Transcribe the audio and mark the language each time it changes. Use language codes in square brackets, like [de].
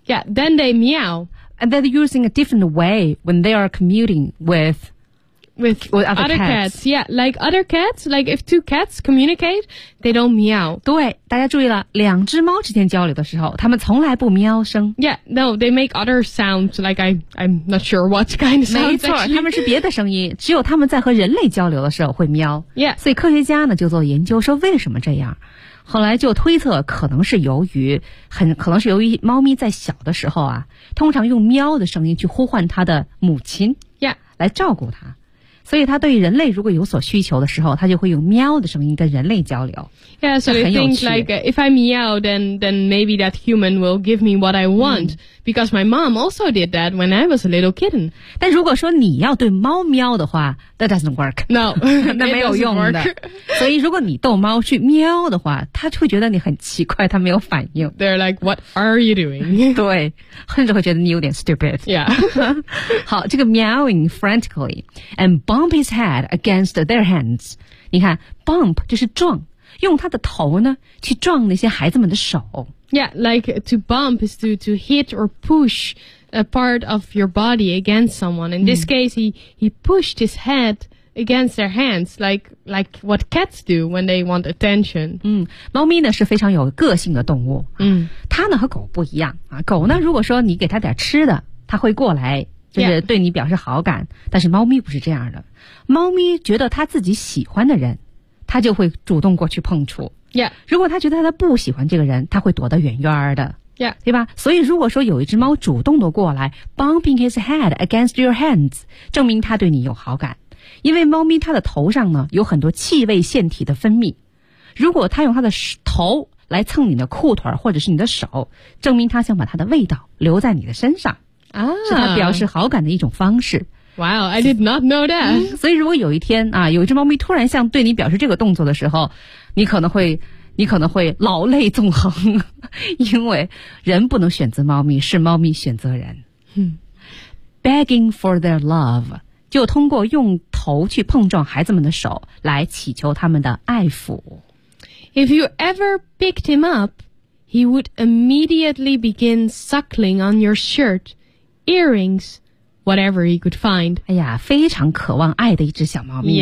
[en] Yeah, then they meow. And they're using a different way when they are commuting with... With other cats. Yeah, like other cats, like if two cats communicate, they don't meow. [zh] 对大家注意了两只猫之间交流的时候它们从来不喵声。 [en] Yeah, no, they make other sounds, like I'm not sure what kind of sounds. [zh] 没错它们是别的声音只有它们在和人类交流的时候会喵。 [en] Yeah. [zh] 所以科学家呢就做研究说为什么这样。后来就推测可能是由于猫咪在小的时候啊通常用喵的声音去呼唤它的母亲。 [en] Yeah. [zh] 来照顾它。所以他对人类如果有所需求的时候他就会用喵的声音跟人类交流 [en] Yeah, so they think like if I meow then maybe that human will give me what I want、because my mom also did that when I was a little kitten [zh] 但如果说你要对猫喵的话 [en] that doesn't work No, [zh] 那没有用的所以如果你逗猫去喵的话他就会觉得你很奇怪他没有反应 [en] They're like, what are you doing? [zh] 对甚至会觉得你有点 stupid [en] Yeah [zh] 好这个 [en] meowing frantically andBump his head against their hands. [zh] 你看 ,bump 就是撞用他的头呢去撞那些孩子们的手。 [en] Yeah, like to bump is to hit or push a part of your body against someone. In this case, he pushed his head against their hands, like what cats do when they want attention. [zh] 猫咪呢是非常有个性的动物。它呢和狗不一样。狗呢如果说你给它点吃的它会过来。就是对你表示好感、 yeah. 但是猫咪不是这样的猫咪觉得它自己喜欢的人它就会主动过去碰触、 [en] yeah. [zh] 如果它觉得它不喜欢这个人它会躲得远远的、 [en] yeah. [zh] 对吧所以如果说有一只猫主动的过来 [en] bumping his head against your hands [zh] 证明它对你有好感因为猫咪它的头上呢有很多气味腺体的分泌如果它用它的头来蹭你的裤腿或者是你的手证明它想把它的味道留在你的身上啊、是他表示好感的一种方式 [en] Wow, I did not know that、 [zh] 所以如果有一天啊，有一只猫咪突然像对你表示这个动作的时候你可能会老泪纵横因为人不能选择猫咪是猫咪选择人、 [en] Begging for their love [zh] 就通过用头去碰撞孩子们的手来祈求他们的爱抚。 [en] If you ever picked him up, he would immediately begin suckling on your shirt, earrings, whatever he could find. [zh] 哎呀，非常渴望爱的一只小猫咪。